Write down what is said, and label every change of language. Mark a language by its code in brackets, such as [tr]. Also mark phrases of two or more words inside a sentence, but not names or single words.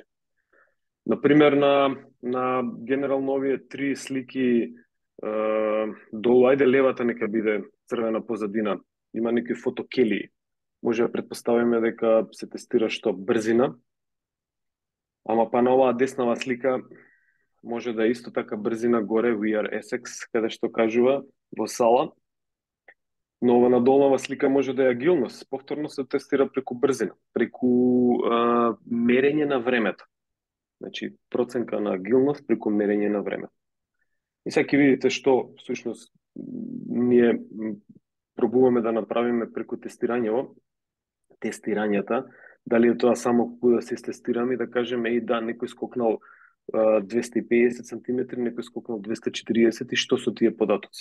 [mk] Например, на генерално овие три слики долу, ајде левата нека биде црвена позадина, има некои фотокелии. Може да предпоставиме дека се тестира што брзина, ама па на оваа деснава слика може да е исто така брзина горе, [en] we are Essex, [mk] каде што кажува, во сала. Но ова на долнава слика може да е агилност. Повторно се тестира преку брзина, преку мерење на времето. Значи, проценка на агилност преку мерење на времето. И сега ќе видите што, всушност, ние пробуваме да направиме преку тестирањата, дали е тоа само кога да се тестираме и да кажеме, и да, некој скокнал 250 см, некој скокнал 240 и што со тие податоци.